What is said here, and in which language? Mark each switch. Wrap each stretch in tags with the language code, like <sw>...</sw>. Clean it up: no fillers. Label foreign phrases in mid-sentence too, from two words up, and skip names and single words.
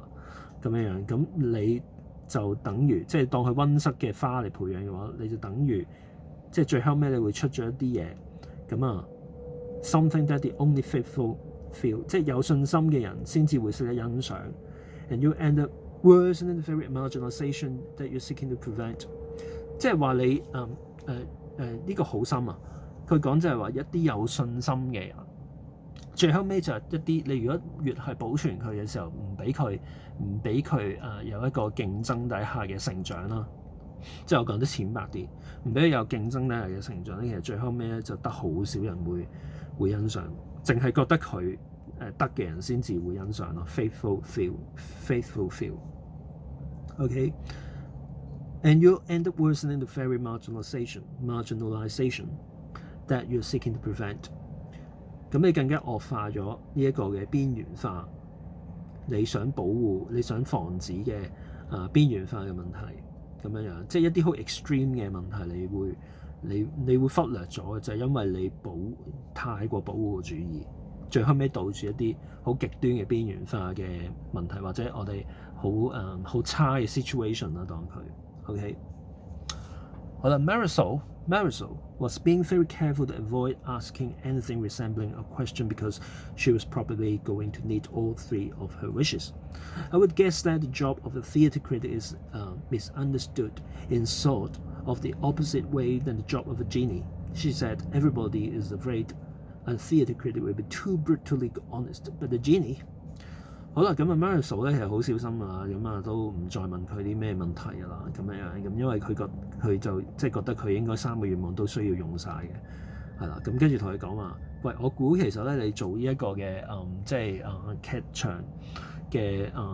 <yue>咁樣，咁你就等於即係當佢溫室嘅花嚟培養嘅話，你就等於即係最後尾你會出咗一啲嘢，咁</yue> <en>something that the only faithful feel，</en> <yue>即係有信心嘅人先至會識得欣賞</yue> <en>，and you end up worsening the very marginalization that you're seeking to prevent。</en> <yue>即係話你呢個好深啊！佢講就係話一啲有信心嘅人。最後尾就係一啲你如果越係保存佢嘅時候，唔俾佢有一個競爭底下嘅成長啦。即係我講得淺白啲，唔俾佢有競爭底下嘅成長咧，其實最後尾咧就得好少人會欣賞，淨係覺得佢得嘅人先至會欣賞咯。</yue> <en>Faithful feel。OK， and you'll end up worsening the very marginalization that you're seeking to prevent。</en> <yue>咁你更加惡化咗呢一個嘅邊緣化，你想保護、你想防止嘅邊緣化嘅問題，咁樣即係一啲好 extreme 嘅問題，你會忽略咗，就係因為你太過保護主義，最後尾導致一啲好極端嘅邊緣化嘅問題，或者我哋好差嘅 situation 啦，當佢 OK。</yue> <en>好啦 ，Marisol was being very careful to avoid asking anything resembling a question because she was probably going to need all three of her wishes. I would guess that the job of a theatre critic is misunderstood in sort of the opposite way than the job of a genie. She said everybody is afraid a theatre critic will be too brutally honest, but the genie…</en> <yue>好啦，咁Marisol 咧係好小心啊，咁都唔再問佢啲咩問題㗎啦，咁因為佢就即係覺得佢應該3個願望都需要用晒嘅，係啦，咁跟住同佢講話，喂，我估其實咧你做呢一個嘅即係劇場嘅</yue>